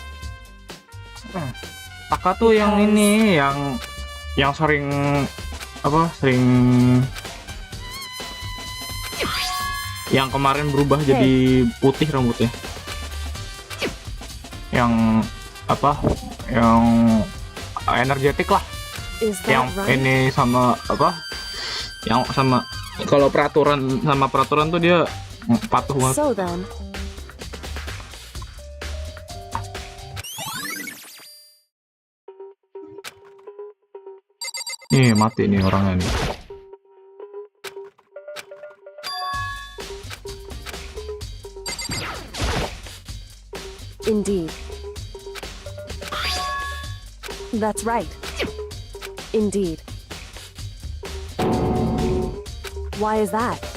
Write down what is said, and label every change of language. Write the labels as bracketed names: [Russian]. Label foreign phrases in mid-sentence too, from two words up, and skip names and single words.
[Indonesian] Taka tuh yang ini, yang sering yang kemarin berubah jadi putih rambutnya. Yang Yang energetik lah. Yang ini sama Yang sama kalau peraturan tuh dia patuh banget. [English] So then, [Indonesian] Nih mati nih orangnya nih. [English] indeed. That's right. Indeed. Why is that?